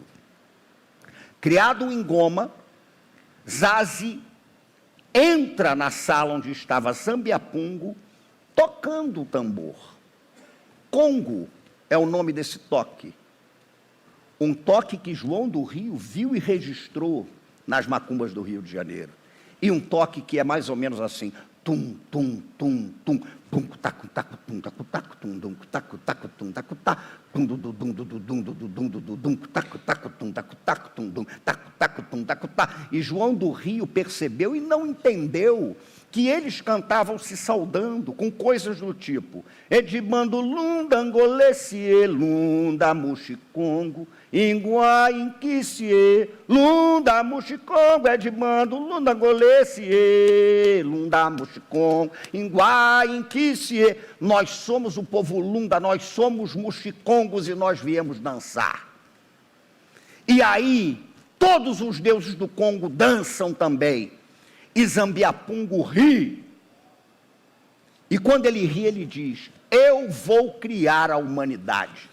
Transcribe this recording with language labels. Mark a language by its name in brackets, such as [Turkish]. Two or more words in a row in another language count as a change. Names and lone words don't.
[Portuguese] Criado o Ngoma, Zazi entra na sala onde estava Zambiapungo, tocando o tambor. Congo é o nome desse toque. Um toque que João do Rio viu e registrou nas macumbas do Rio de Janeiro. e um toque que é mais ou menos assim, tum, tum, tum, tum, tum, taco, taco, tum, taco, taco, tum, dum, taco, taco, tum, taco, taco, tum, dum, dum, dum, dum, dum, dum, dum, taco, taco, tum, taco, taco, tum, dum, taco, taco, tum, taco, taco. E João do Rio percebeu e não entendeu que eles cantavam se saudando com coisas do tipo [Kongo] Edmando Lunda Angolessie Lunda Muxicongo Ingua Inquicie Lunda Muxicongo Edmando Lunda Angolessie Lunda Muxicongo Ingua Inquicie. [Portuguese] Nós somos o povo Lunda, nós somos muxicongos e nós viemos dançar. E aí todos os deuses do Congo dançam também. E Zambiapungo ri. E quando ele ri, ele diz: eu vou criar a humanidade.